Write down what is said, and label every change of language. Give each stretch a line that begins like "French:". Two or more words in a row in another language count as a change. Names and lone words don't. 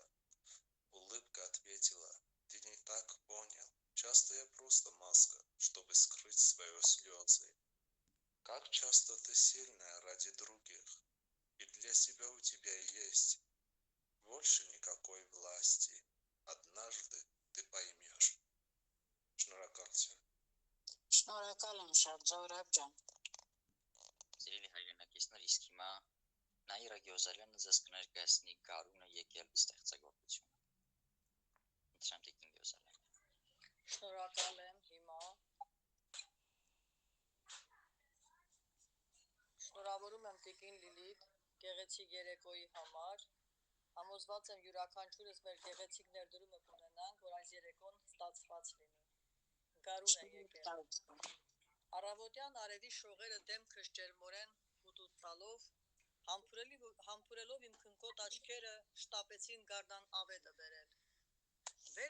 Russian: Улыбка ответила, ты не так понял, часто я просто маска, чтобы скрыть свои слезы. Как часто ты сильная ради других, и для себя у тебя есть больше никакой власти. Однажды ты поймешь.
Armenian: Շնորհակալություն։ Շնորհակալ եմ շատ, Զոհրաբ ջան։ Սիրելի հայրենակիցներ, իսկ հիմա Նաիրա Գյոզալյանը ձեզ կներկայացնի Գարունը եկել ստեղծագործությունը։ Իդրամ Տիկին Գյոզալյան։ Շնորհակալ եմ հիմա։ Շնորհավորում եմ Տիկին Լիլիթ գեղեցիկ երեկոյի համար։ Համոզված եմ յուրաքանչյուրս մեր գեղեցիկ ներդրումը կունենանք, որ այս երեկոն ստացված լինի։ Գարուն է եկել։ Առավոտյան արևի շողերը դեմքս ջերմորեն հուտուտ տալով, համբուրելով իմ քնկոտ աչքերը շտապեցին գարնան ավետը բերել։ Վեր